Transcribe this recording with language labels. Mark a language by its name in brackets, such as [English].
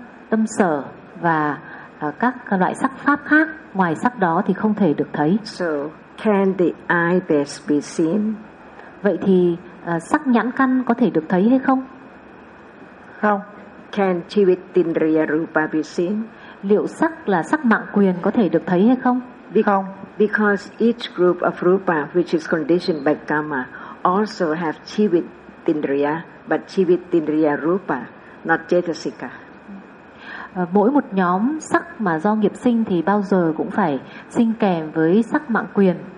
[Vietnamese] Tâm sở và các loại sắc pháp khác ngoài sắc đó thì không thể được thấy. [English] So can the eye base be seen? [Vietnamese] Vậy thì sắc nhãn căn có thể được thấy hay không? Không. [English] Can chivitindriya rupa be seen? [Vietnamese] Liệu sắc là sắc mạng quyền có thể được thấy hay không? Không. [English] Because each group of rupa which is conditioned by karma also have chivitindriya, but chivitindriya rupa, not cetasika. [Vietnamese] Mỗi một nhóm sắc mà do nghiệp sinh thì bao giờ cũng phải sinh kèm với sắc mạng quyền.